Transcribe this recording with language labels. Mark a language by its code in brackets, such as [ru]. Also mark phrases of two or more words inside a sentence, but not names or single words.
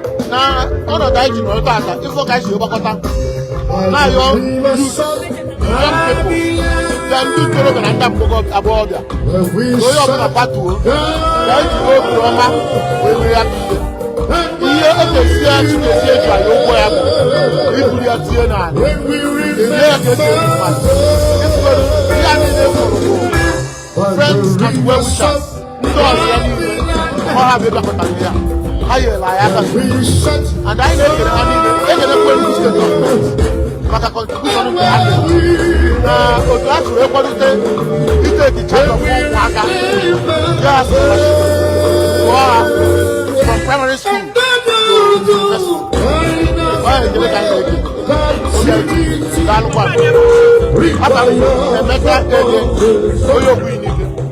[ig] Na ọnọdụ anyị ji nọrọ taata, ife ka anyị si gbakọta. Na-ayọ [en] youth, young people, [ig] ya ndị ntorobịa na ndị agbọghọ-, agbọghọbịa. Ka onye ọbụla patuo, ka anyị jiri obi ọma wee mee ya bụ ihe. Ihe o kesie ya, Chikezie ji anyị ụgwọ ya bụ iburu ya tinye n'ala. Enye ya ka esi eri mmadụ. Ihe a niile fọrọ bụ [en] friends and well wishers. [ig] Ndị ọzọ ya niile, ọ ha bụ ịbịakọta ya. Ha nyere anyị aka. And anyị na-ekele ha niile. Ekelekwe ndị steeti gọọmenti maka contribution nke ha nyere. Na otu ha siri ekwadote iteki [en] charge of [ig] ụmụaka. Ya sị, kụọ ha [en] from primary school to university. [ig] Ọ ya ekele ka anyị na-ekele. Obi anyị, daalụkwa. Aba m Emeka Ege, onye Ogbu Inike.